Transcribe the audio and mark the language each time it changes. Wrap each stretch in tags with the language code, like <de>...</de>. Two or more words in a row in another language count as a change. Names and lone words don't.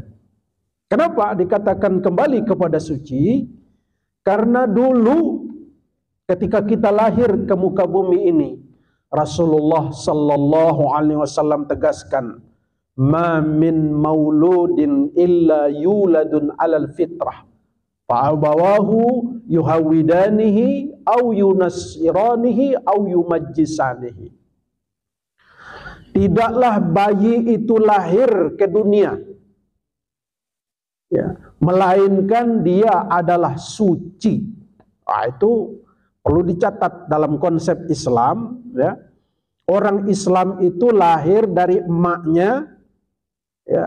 <id>Kenapa dikatakan kembali kepada suci? Karena dulu ketika kita lahir ke muka bumi ini, Rasulullah</id> <ar>صلى الله عليه وسلم</ar> <id>tegaskan,</id> <ar>"ما من مولود إلا يولد على الفطرة, فأبواه يهودانه أو ينصرانه أو يمجسانه."</ar> <id>Tidaklah bayi itu lahir ke dunia, ya, melainkan dia adalah suci. Nah, itu perlu dicatat dalam konsep Islam, ya. Orang Islam itu lahir dari emaknya, ya.</id>